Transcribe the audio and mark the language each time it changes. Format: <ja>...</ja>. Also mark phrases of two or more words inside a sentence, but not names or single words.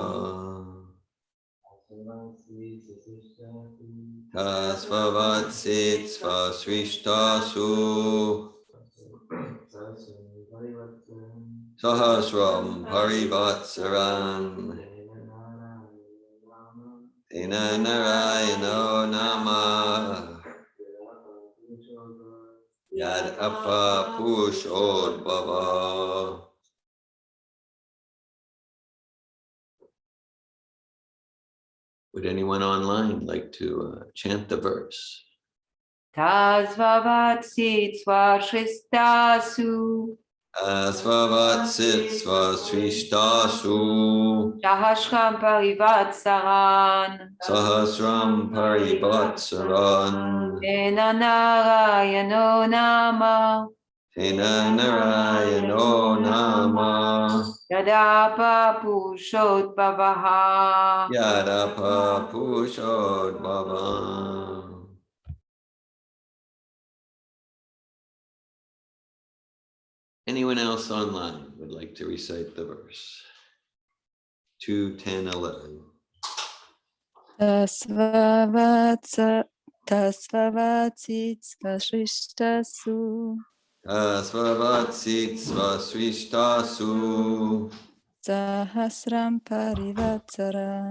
<sa>Tasvavatsi Svasrishtasu Sahasram Parivatsaran Tena Narayano Nama Yadapa Purushodbhava.</sa> <en>Would anyone online like to chant the verse?</en> <sa>Tasvavatsi Svasrishtasu Tasvavatsi Svasrishtasu Sahasram Parivatsaran Sahasram Parivatsaran Tena Narayano Nama Tena Narayano Nama Yadapa Purushodbhavaha. Yadapa Purushodbhava.</sa> <en>Anyone else online would like to recite the verse? 2, 10, 11.</en> <sa>Tasvavatsit svashishtasu. Tasvavatsit svasrishtasu. Sahasram parivatsaran.</sa>